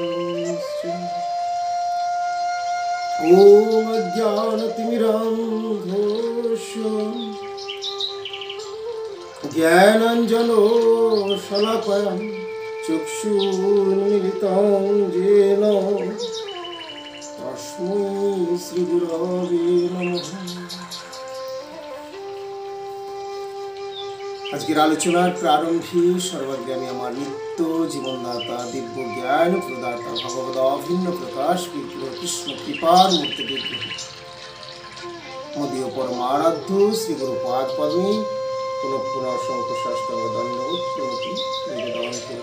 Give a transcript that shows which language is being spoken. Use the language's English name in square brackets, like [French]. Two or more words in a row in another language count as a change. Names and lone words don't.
[Sanskrit] ओम अज्ञानतिमिरान्धस्य ज्ञानाञ्जनो शलाकया चक्षुरुन्मीलितं येन तस्मै श्रीगुरवे नमः। [Bangla] আজকের আলোচনার প্রারম্ভে সর্বজ্ঞানী আমার নিত্য জীবনদাতা দিব্য জ্ঞান প্রদাতা ভগবদ অভিন্ন প্রকাশ বিগ্রহ কৃষ্ণ কৃপার মূর্তি বিগ্রহ মদীয় পরমারাধ্য শ্রী গুরুপাদ পদ্মে পুনঃ পুনঃ অসংখ্য সাষ্টাঙ্গ দণ্ডবোধ প্রণতি নিবেদন করি।